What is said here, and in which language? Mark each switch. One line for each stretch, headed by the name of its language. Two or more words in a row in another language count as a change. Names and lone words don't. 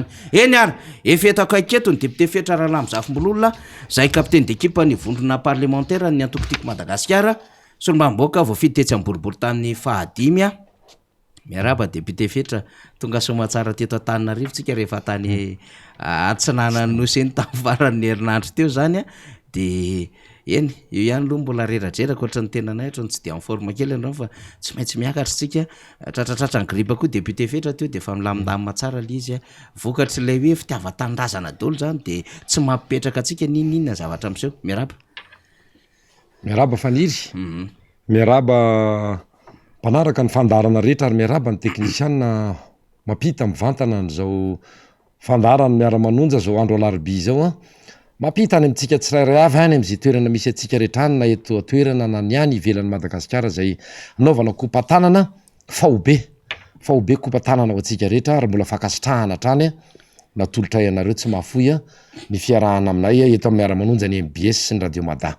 Malagasy: Eny ary efeto akaiketo ny député Fetra Rahalamozafimbololona, zay
French: kapitaine d'équipe
Malagasy: ny vondrona parlementaire ny antokotiko Madagasikara, solombamboaka voafidy tetsy amin'ny boribory tamin'ny fahadimy. Miaraba député Fetra, tonga somatsara teto Antananarivo tsika rehefa tany Atsinana noseny tamin'ny faran'ny herinandro teo zany de eny io ihany aloha mbola reradraraka ohatran'ny tenanay ohatrany tsy de
French: en forme
Malagasy: kely andreo fa tsy maintsy miakatra tsika. Tratratratra ny gripa koa député Fetra teo de fa milamindamina tsara le izy vokatry ilay hoe fitiavan-tanindrazana daholo zany de tsy mampipetraka atsika ninina zavatra am'seho. Miaraba faniry. Miaraba mpanaraka ny fandarana rehetra ary miaraba ny teknisianina mampita mivantana n'izao fandarana miara-manonja zao andro alarobia zao mampita any amintsika tsirairay avy any am'izay toerana misy atsika rehetra any na eto toerana na ny any ivelan'ny Madagasikara zay naovana kopa-tanana fahobe kopa-tanana ho atsika rehetra ary mbola fakasitrahana hatrany natolotra ianareo tsy mahafoy ny fiarahana aminay eto amin'ny miara-manonja ny MBS sy ny Radio Mada.